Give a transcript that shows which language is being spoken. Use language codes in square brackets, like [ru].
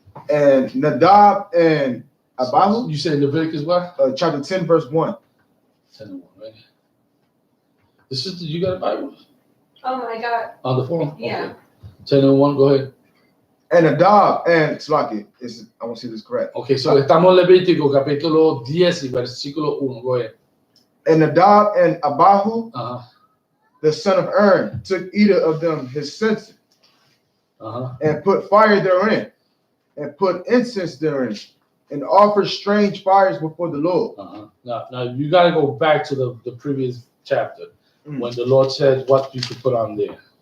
[en] And Nadab and Abihu. You said Leviticus what? Chapter 10, verse 1. 10 and 1, right? The sister, you got a Bible? I got. On the phone? Yeah. Okay. 10 and 1, go ahead. And Nadab and Slaki. I want to see this correct. Okay, so [es] estamos en Levítico capítulo 10 y versículo 1, [en] go ahead. And Nadab and Abihu, Uh-huh. the son of Aaron, took either of them his censer Uh-huh. and put fire therein, and put incense therein, and offered strange fires before the Lord. Uh-huh. Now you got to go back to the previous chapter when the Lord said what you could put on there.